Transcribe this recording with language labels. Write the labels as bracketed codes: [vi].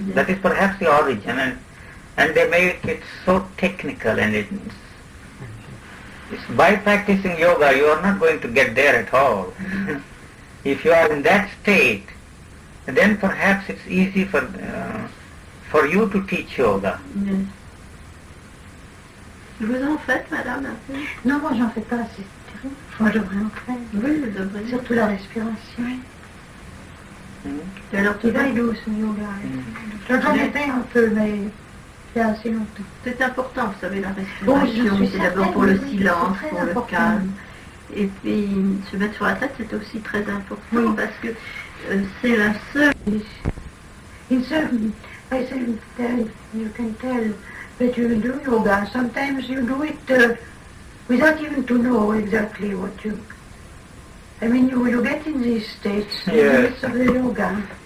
[en] That is perhaps the origin, and they make it so technical, and it's by practicing yoga you are not going to get there at all. If you are in that state, then perhaps it's easy for you to teach yoga. [fr] Vous en faites, madame, un peu? Non, moi j'en fais pas, c'est terrible. Moi je devrais en faire. Oui, vous devriez. Surtout la respiration. Alors, Il va douce au yoga. J'en ai fait un peu, mais il y a assez longtemps. C'est important, vous savez, la respiration. C'est d'abord pour le silence, pour le calme. Et puis, se mettre sur la tête, c'est aussi très important parce que c'est la seule... [en] In certain, I say, you can tell that you do yoga. Sometimes you do it without even to know exactly what you... I mean, you get in these states in the midst of the yoga.